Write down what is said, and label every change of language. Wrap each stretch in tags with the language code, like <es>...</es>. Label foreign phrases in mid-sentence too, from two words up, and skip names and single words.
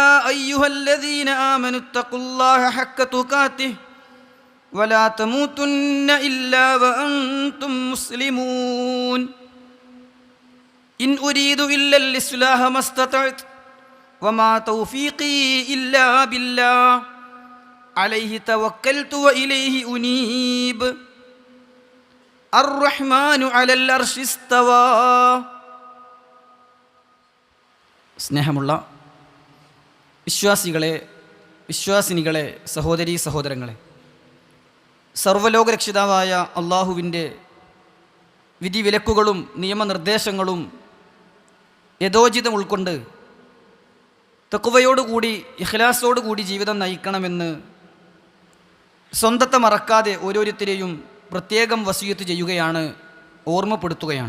<ar>أيها الذين آمنوا اتقوا الله حق تقاته ولا تموتن إلا وأنتم مسلمون إن أريد إلا الإصلاح ما استطعت وما توفيقي إلا بالله عليه توكلت وإليه أنيب الرحمن على العرش استوى.</ar> <ml>സ്നേഹമുള്ള വിശ്വാസികളെ, വിശ്വാസിനികളെ, സഹോദരീ സഹോദരങ്ങളെ, സർവ്വലോകരക്ഷിതാവായ അള്ളാഹുവിൻ്റെ വിധിവിലക്കുകളും നിയമനിർദ്ദേശങ്ങളും യഥോചിതം ഉൾക്കൊണ്ട് തഖ്വയോടുകൂടി ഇഖ്ലാസോടുകൂടി ജീവിതം നയിക്കണമെന്ന് സ്വന്തത്തെ മറക്കാതെ ഓരോരുത്തരെയും പ്രത്യേകം വസിയത്ത് ചെയ്യുകയാണ്, ഓർമ്മപ്പെടുത്തുകയാണ്.</ml>